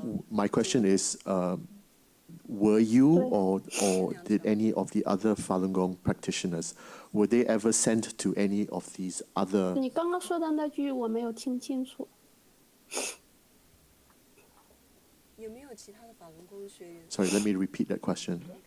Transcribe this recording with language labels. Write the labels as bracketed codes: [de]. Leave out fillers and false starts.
[en] My question is, were you or did any of the other Falun Gong practitioners, were they ever sent to any of these other? [zh] 你刚刚说的那句我没有听清楚。 [en] Sorry, let me repeat that question.